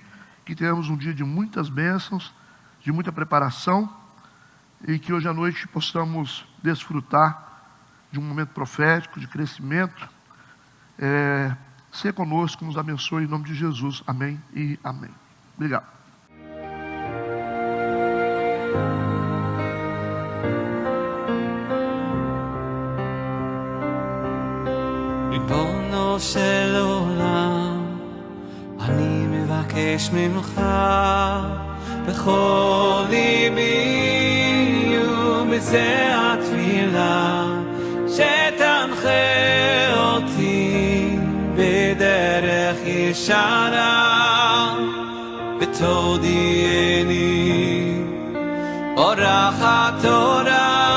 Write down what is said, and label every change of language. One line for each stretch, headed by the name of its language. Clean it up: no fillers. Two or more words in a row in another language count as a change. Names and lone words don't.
Portuguese: Que tenhamos um dia de muitas bênçãos, de muita preparação. E que hoje à noite possamos desfrutar de um momento profético, de crescimento. Ser conosco, nos abençoe em nome de Jesus. Amém e amém. Obrigado.
Hebrew: ריבונו של עולם, אני מבקש ממך בכל ליבי ובזה התפילה שתנחה אותי בדרך ישרה ותודיעני אורחת תורה